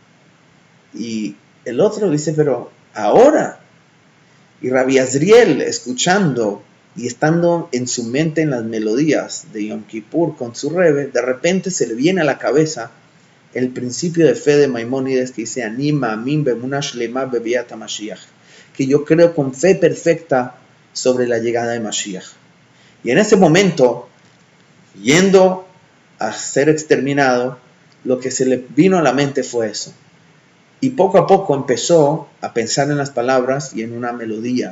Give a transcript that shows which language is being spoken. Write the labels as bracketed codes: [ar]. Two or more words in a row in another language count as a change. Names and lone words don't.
[es] Y el otro dice: pero ahora. Y Rabbi Azriel, escuchando y estando en su mente en las melodías de Yom Kippur con su rebbe, de repente se le viene a la cabeza el principio de fe de Maimónides, que dice: [he] אני מאמין באמונה שלמה בביאת המשיח, [es] que yo creo con fe perfecta sobre la llegada de Mashiach. Y en ese momento, yendo a ser exterminado, lo que se le vino a la mente fue eso. Y poco a poco empezó a pensar en las palabras y en una melodía.